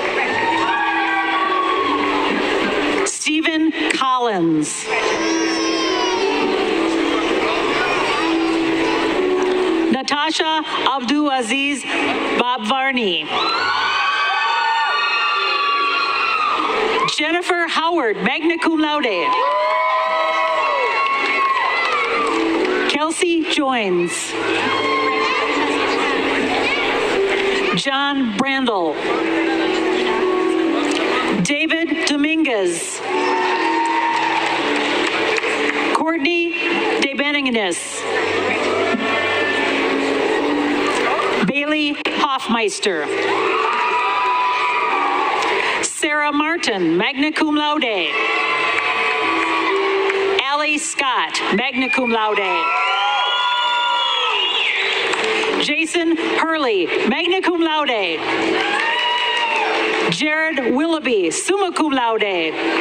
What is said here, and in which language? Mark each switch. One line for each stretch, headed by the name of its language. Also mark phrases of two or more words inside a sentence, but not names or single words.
English: Stephen Collins. Natasha Abdulaziz Babvarni. Jennifer Howard,
Latin: magna cum laude.
English: Kelsey Joins. John Brandel. David Dominguez. Courtney DeBenignis. Bailey Hoffmeister. Sarah Martin,
Latin: magna cum laude.
English: Allie Scott,
Latin: magna cum laude.
English: Jason Hurley,
Latin: magna cum laude.
English: Jared Willoughby,
Latin: summa cum laude.